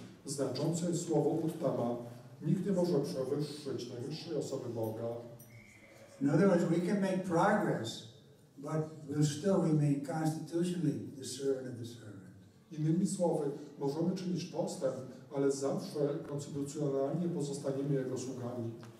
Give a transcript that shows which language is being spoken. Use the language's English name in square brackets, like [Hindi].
[Polish] Znaczące jest słowo Uttama. Nikt nie może przewyższyć najwyższej osoby Boga. [English] In other words, we can make progress, but we'll still remain constitutionally the servant of the servant. [Polish] Innymi słowy, możemy czynić postęp, ale zawsze konstytucjonalnie pozostaniemy Jego sługami.